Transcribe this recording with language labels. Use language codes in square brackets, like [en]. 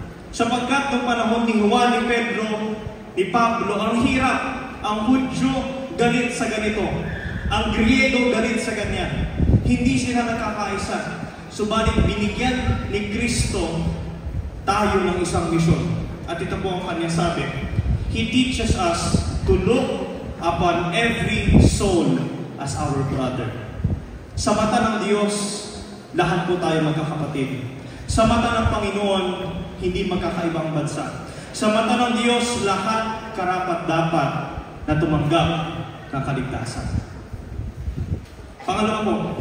[tl] Sapagkat noong panahon ni Juan, ni Pedro, ni Pablo, ang hirap, ang Hudyo galit sa ganito, ang Griego galit sa ganyan. Hindi sila nagkakaisa. Subalit binigyan ni Kristo tayo ng isang misyon. At ito po ang kanya sabi, [en] He teaches us to look upon every soul as our brother. [tl] Sa mata ng Diyos, lahat po tayo magkakapatid. Sa mata ng Panginoon, hindi magkakaibang bansa. Sa mata ng Diyos, lahat karapat-dapat na tumanggap ng kaligtasan. Pangalawa po,